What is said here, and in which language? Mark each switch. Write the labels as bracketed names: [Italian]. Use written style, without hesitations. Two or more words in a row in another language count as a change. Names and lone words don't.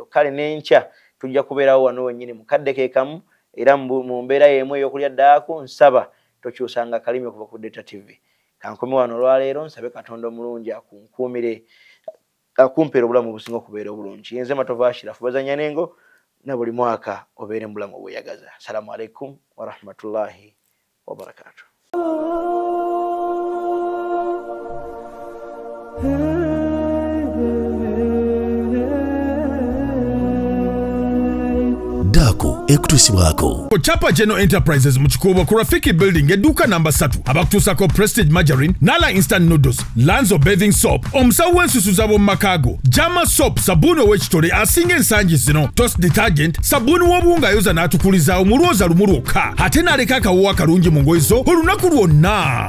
[Ganda] Kale n'enkya tujja kubeerawo wano wennyini mu kadde ke kamu era mu mbeera y'emu ey'okulya ddaaku nsaba tokyusanga akalimi okuva ku Data TV. Kankome wano olwaleero nsabe Katonda omulungi akunkuumire akumpeera obulamu obusinga okubeera obulungi. Nze Matova Ashirafu bazanya nengo na buli mwaka obeere mu bulamu obweyagaza. [Arabic] السلام عليكم ورحمة الله وبركاته. [Ganda] Daku ekutusibwako. Chapa General Enterprises mu Kikuubo ku Rafiki Building edduuka namba 3 abakutuusako Prestige Margarine, Nala Instant Noodles, Lanzo Bathing Soap, omusawo w'ensusu z'ab'omu makaago, Jama Soap, sabbuuni ow'ekitole asinga ensangi zino, Toast Detergent, sabbuuni w'obuwunga ayoza n'atukulizaawo mu lwoza lumu lwokka, ate n'aleka akawoowa akalungi mu ngoye zo olunaku lwonna.